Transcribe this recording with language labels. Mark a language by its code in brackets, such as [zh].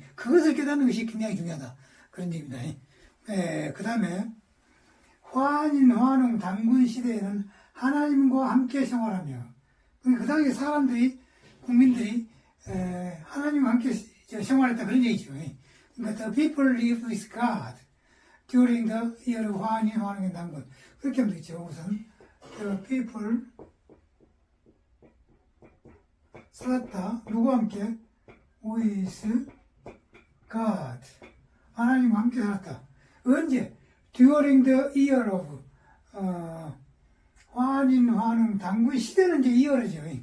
[ko] 그것을 깨닫는 것이 굉장히 중요하다. 그런 얘기입니다. 그 다음에, 환인, 환웅, 단군 시대에는 하나님과 함께 생활하며, 그 당시 사람들이, 국민들이, 하나님과 함께 생활했다. 그런 얘기죠. 그러니까, [en] the people lived with God during the year of 환인, 환웅, 단군. [ko] 그렇게 하면 되겠죠. 우선, [en] the people, [ko] 살았다. 누구와 함께? [en] with God. [ko] 하나님과 함께 살았다. 언제? [en] during the year of 환인, 환웅, 단군 [ko] 시대는 이제 2월이죠.